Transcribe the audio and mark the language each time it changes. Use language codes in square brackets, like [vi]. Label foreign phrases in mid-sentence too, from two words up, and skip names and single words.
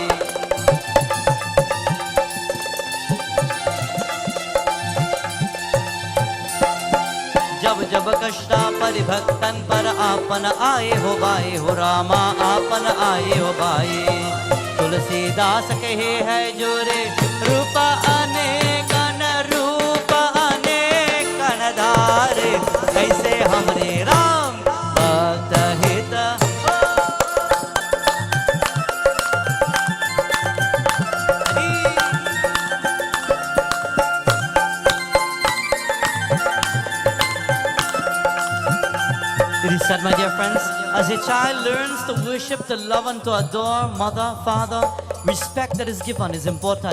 [bho] जब जब कष्टा पर भक्तन पर आपन आए हो बाए हो रामा, आपन आए हो बाए. तुलसीदास कहे है जो रे रूप अनेकन धारे कैसे हमरे राम भक्त हित [en] It is said, my dear friends, as a child learns to worship, to love and to adore mother, father, respect that is given is important.